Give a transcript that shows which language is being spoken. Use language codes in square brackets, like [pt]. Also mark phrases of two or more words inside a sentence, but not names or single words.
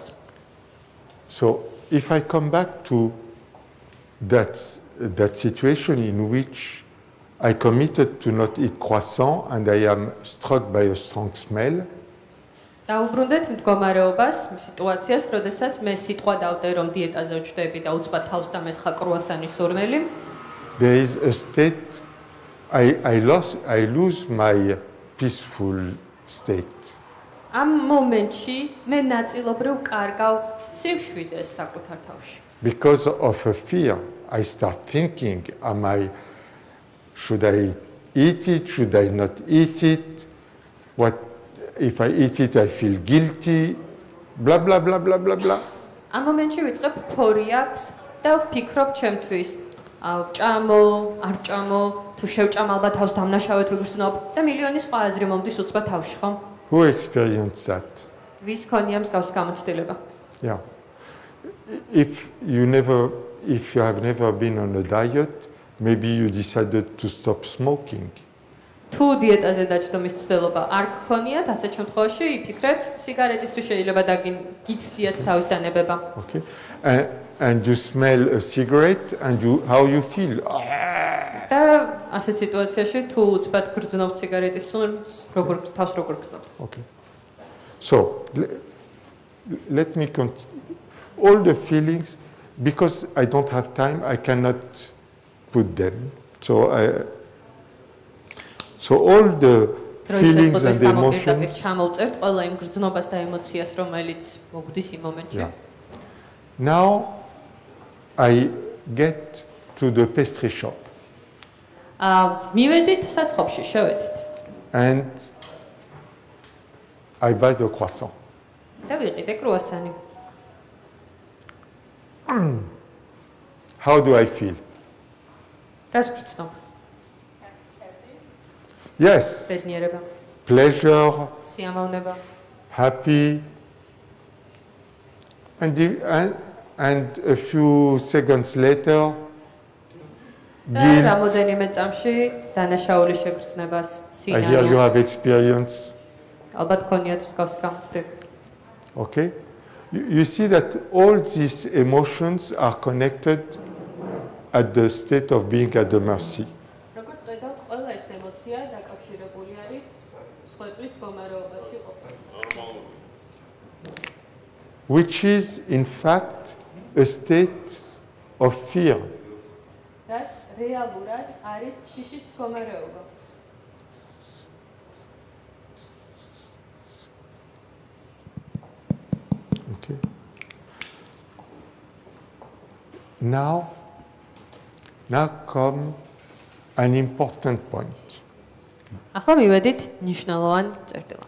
[en] So if I come back to that situation in which I committed to not eat croissant and I am struck by a strong smell, [ka] დაუბრუნდეთ მდგომარეობას, სიტუაციას, როდესაც მე სიტყვა დავდე რომ დიეტაზე ვჭდები და უცბად თავს დამესხა კრუასანის სურნელი. [en] there is a state I lose my peaceful state. [ka] ამ მომენტში მე ნაწილობრივ კარგავ სივშვიდეს საკუთარ თავში. [en] Because of a fear, I start thinking, should I eat it, should I not eat it? What if I eat it, I feel guilty, blah, blah, blah, blah, blah, blah. [ka] ამ მომენტში ვიწყებ ფორიაქს და ვფიქრობ ჩემთვის, ჭამო, არ ჭამო, თუ შევჭამ ალბათ თავს დამნაშავედ ვიგრძნობ და მილიონი სხვა აზრი მომდის უცბად თავში, ხო? [en] Who experienced that? [ka] ვის ქონია მსგავსი გამოცდილება? [en] Yeah. If you have never been on a diet, maybe you decided to stop smoking. [ka] თუ დიეტაზე დაჯდომის ცდილობა არ გქონიათ, ასეთ შემთხვევაში იფიქრეთ, სიგარეტისთვის შეიძლება გიცდიათ თავის დანებება. [en] Okay. And you smell a cigarette and how you feel? [ka] და ასეთ სიტუაციაში თუ უცბად გრძნობთ სიგარეტის სუნს, თავს როგორ გრძნობთ? [en] Okay. So let me continue. All the feelings, because I don't have time, I cannot put them. So all the feelings and the emotions. [ka] ჩამოვწერთ ყველა იმ გრძნობას და ემოციას, რომელიც მოგვდის იმ მომენტში. [en] Now I get to the pastry shop. [ka] მივედით საცხობში, შევედით. [en] And I buy the croissant. [ka] და ვიყიდე კრუასანი. [en] How do I feel? [ka] რას გრძნობ? [en] Yes. [ka] ბედნიერება, [en] Pleasure, [ka] სიამოვნება. [en] happy. And a few seconds later, [ka] და რამოდენიმე წამში დანაშაული შეგრძნებას, [en] I hear you [ka] სინანულს. [en] have experience. [ka] ალბათ გქონიათ მსგავსი გამოცდილება. [en] Okay? You see that all these emotions are connected at the state of being at the mercy. [ka] როგორც ხედავთ, ყველა ეს ემოცია დაკავშირებული არის სხვებლის მდგომარეობაში ყოფნა. [en] Which is, in fact, a state of fear. [ka] რაც რეალურად არის შიშის მდგომარეობა. [en] Okay. Now come an important point [ka] ახლა მივედით მნიშვნელოვან წერტილად,